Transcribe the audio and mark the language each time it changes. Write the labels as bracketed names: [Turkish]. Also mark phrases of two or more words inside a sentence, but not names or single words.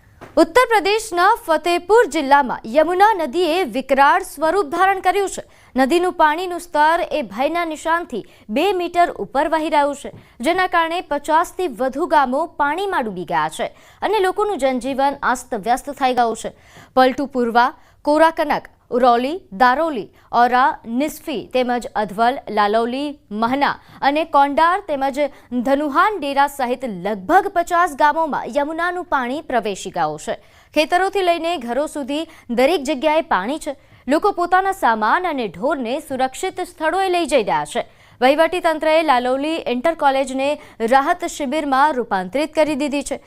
[Gujarati] ઉત્તર પ્રદેશના ફતેહપુર જિલ્લામાં યમુના નદીએ વિકરાળ સ્વરૂપ ધારણ કર્યું છે। નદીનું પાણીનું સ્તર એ ભયના નિશાનથી 2 મીટર ઉપર વહી રહ્યું છે, જેના કારણે 50 થી વધુ ગામો પાણીમાં ડૂબી ગયા છે અને લોકોનું જનજીવન અસ્તવ્યસ્ત થઈ ગયું છે। પલટુ પૂર્વા, કોરાકનક, ઉરૌલી, દારોલી, ઔરા, નિસ્ફી તેમજ અધવલ, લાલૌલી, મહના અને કોંડાર તેમજ ધનુહાન ડેરા સહિત લગભગ 50 ગામોમાં યમુનાનું પાણી પ્રવેશી ગયું છે। ખેતરોથી લઈને ઘરો સુધી દરેક જગ્યાએ પાણી છે। લોકો પોતાના સામાન અને ઢોરને સુરક્ષિત સ્થળોએ લઈ જઈ રહ્યા છે। વહીવટી તંત્રએ લાલૌલી ઇન્ટર કોલેજને રાહત શિબિરમાં રૂપાંતરિત કરી દીધી છે।